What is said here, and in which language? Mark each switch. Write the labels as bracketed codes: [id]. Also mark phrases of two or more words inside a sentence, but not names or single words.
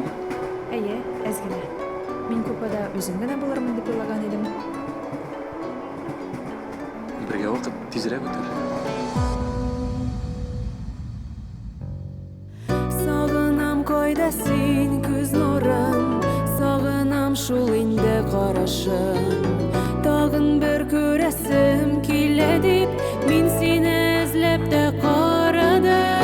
[tt] Әйе, әз генә. Мин купада үзем генә булырмын дип уйлаган идем. [kk] Бірге вақыт тезірек өтер. [tt] Сагынам койда син күз нурын, сагынам шул инде карашын. Тагын бер күрәсем килә дип, мин сине эзләп тә карадым.